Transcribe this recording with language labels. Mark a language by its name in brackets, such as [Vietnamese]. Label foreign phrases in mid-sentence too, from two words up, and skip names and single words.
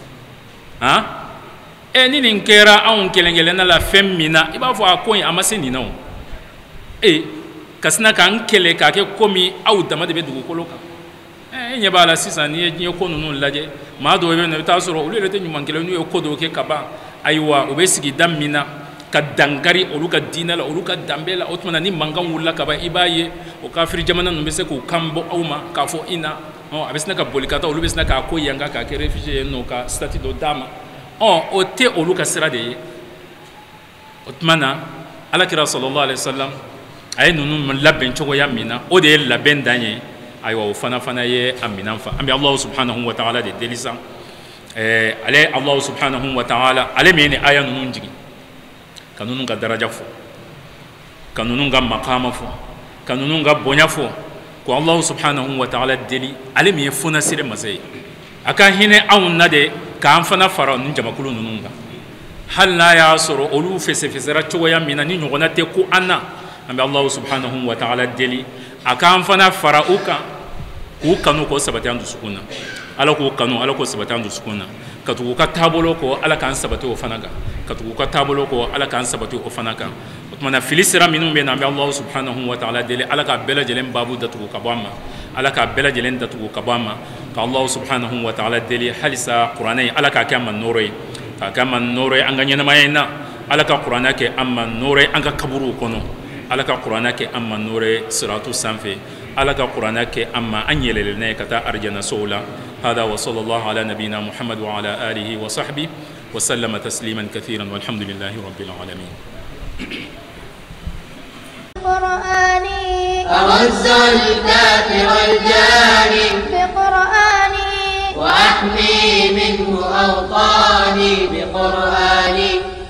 [Bambara] ni nin kɛra anw kelen-kelenna la fɛn min na i b'a fɔ a ko in a ma se nin na o ka sina k'an kɛlɛ k'a kɛ komi aw dama de bɛ dugukolo kan e ɲɛ b'a la sisan n'i ye diɲɛ ko ninnu lajɛ maa dɔw bɛ yen nɔ i bɛ taa sɔrɔ olu yɛrɛ tɛ ɲuman kɛlɛ n'u ye ko dɔw kɛ ka ban ayiwa u bɛ sigida min na ka dankari olu ka diinɛ la olu ka danbe la o tuma na ni mankan wulila ka ban i b'a ye o kafiri jamana ninnu bɛ se k'u kan bɔ aw ma k'a fɔ i na a bɛ sina ka boli ka taa olu bɛ sina k'a ko yanka k'a kɛ réfugié ye nɔ ka statut dɔ d'a ma o tɛ olu ka sira de ye o tuma na alakira [Arabic] صلى الله عليه وسلم [Bambara] a ye ninnu labɛn cogoya min na o de ye labɛn dan ye ayiwa o fana ye a minan fa an bɛ [Arabic] الله سبحانه وتعالى [Bambara] de deli sa ale [Arabic] الله سبحانه وتعالى [Bambara] ale min ye nin aya ninnu jigin ka ninnu ka daraja fɔ ka ninnu ka maqama fɔ ka ninnu ka bonya fɔ ko [Arabic] الله سبحانه وتعالى [Bambara] deli ale min ye fonasire masa ye a ka hinɛ anw na de k'an fana fara nin jamakulu ninnu kan hali n'a y'a sɔrɔ olu fɛsɛfɛsɛra cogoya min na ni ɲɔgɔnna tɛ ko an na an bɛ [Arabic] الله سبحانه وتعالى [Bambara] deli a k'an fana fara u kan k'u kanu k'o sabati an dusukun na ala k'o kanu ala k'o sabati an dusukun na ka tugu ka taabolo kɔ ala k'an sabati o fana kan ka tugu ka taabolo kɔ ala k'an sabati o fana kan o tuma na fili sira minnu bɛ na an bɛ [Arabic] الله سبحانه وتعالى [Bambara] deli ala k'a bɛɛ lajɛlen baabu datugu ka bɔ an ma ala k'a bɛɛ lajɛlen datugu ka bɔ an ma ka [Arabic] الله سبحانه وتعالى [Bambara] deli halisa kuranɛ ala k'a kɛ an ma nɔɔrɔ ye k'a kɛ an ma nɔɔrɔ ye an ka ɲɛnamaya in na ala ka kuranɛ kɛ an ma nɔɔrɔ ye an ka kaburuw kɔnɔ ala ka kuranɛ kɛ an ma nɔɔrɔ ye siratu sanfɛ ala ka kuranɛ kɛ an ma an yɛlɛlen n'a ye ka taa arijana sow la hada [Arabic] وصلى الله على نبينا محمد وعلى آله وصحبه وسلم تسليما كثيرا والحمد لله رب العالمين قرآني أغز الكافر الجاني بقرآني وأحمي منه أوطاني بقرآني